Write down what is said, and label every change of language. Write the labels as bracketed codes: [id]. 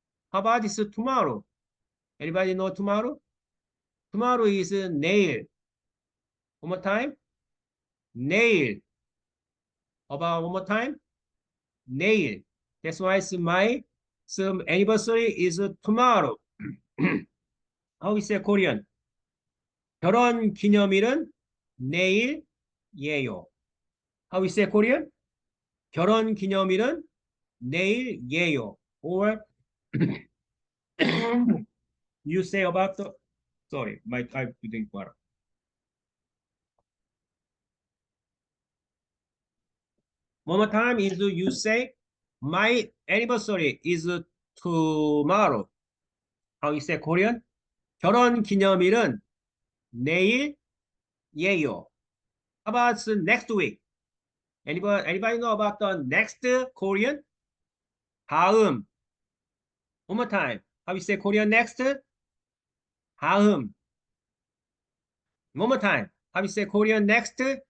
[en] How about this tomorrow? Anybody know tomorrow? Tomorrow is 내일. One more time. 내일. About one more time. 내일. That's why it's my anniversary is tomorrow. How we say Korean? [ko] 결혼 기념일은 내일예요. [en] How we say Korean? [ko] 결혼 기념일은 내일예요. [en] or you say about the, sorry, my type didn't work. One more time is you say, my anniversary is tomorrow. How you say Korean? [ko] 결혼 기념일은 내일이에요. [en] How about next week? Anybody know about the next Korean? 다음. One more time. How you say Korean next? 다음. One more time. How you say Korean next?